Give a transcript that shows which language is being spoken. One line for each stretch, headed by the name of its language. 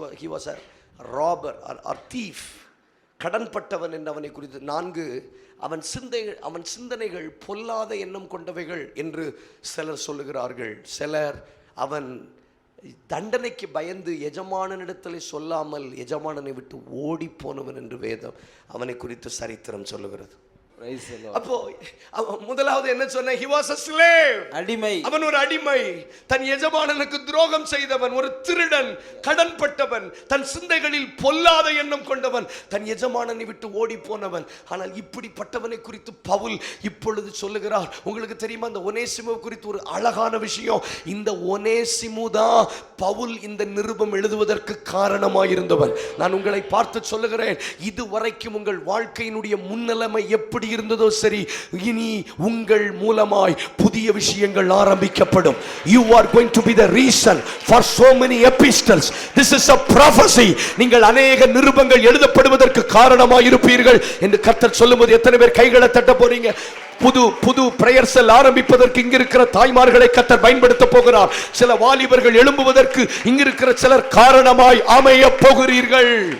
English: he was a robber or thief,
Tamil: கடன்பட்டவன் என்று அவனை குறித்து. 4, அவன் சிந்தனைகள் பொல்லாத எண்ணம் கொண்டவைகள் என்று சிலர் சொல்லுகிறார்கள். சிலர் அவன் தண்டனைக்கு பயந்து எஜமானனிடத்தில் சொல்லாமல் எஜமானனை விட்டு ஓடி போனவன் என்று வேதம் அவனை குறித்து சரித்திரம் சொல்லுகிறது.
English: Praise the Lord.
Tamil: அப்போ முதலாவது என்ன சொன்ன?
English: he was a slave.
Tamil: அடிமை. அவன் ஒரு அடிமை, தன் எஜமானனுக்கு துரோகம் செய்தவன், ஒரு திருடன், கடன்பட்டவன், தன் சிந்தைகளில் பொல்லாத எண்ணம் கொண்டவன், தன் எஜமானனை விட்டு ஓடி போனவன். ஆனால் இப்படிப்பட்டவனை குறித்து பவுல் இப்பொழுது சொல்லுகிறார். உங்களுக்கு தெரியுமா, இந்த ஒனேசிமு குறித்து ஒரு அழகான விஷயம். இந்த ஒனேசிமு தான் பவுல் இந்த நிருபம் எழுதுவதற்கு காரணமாயிருந்தவன். நான் உங்களை பார்த்து சொல்லுகிறேன், இதுவரைக்கும் உங்கள் வாழ்க்கையினுடைய முன்னிலைமை எப்படி இருந்ததோ சரி, இனி உங்கள் மூலமாய் புதிய விஷயங்கள் ஆரம்பிக்கப்படும்.
English: You are going to be the reason for so many epistles. This is a prophecy.
Tamil: நீங்கள் अनेक நிருபங்கள் எழுதப்படுவதற்கு காரணமாய் இருப்பீர்கள் என்று கர்த்தர் சொல்லும்போது எத்தனை பேர் கைகளை தட்ட போறீங்க? புது பிரேயர் செல் ஆரம்பிப்பதற்கு இங்க இருக்கிற தாய்மார்களை கர்த்தர் பயன்படுத்த போகிறார். சில வாலிபர்கள் எழும்புவதற்கு இங்க இருக்கிற சிலர் காரணமாய் அமைய போகிறீர்கள்.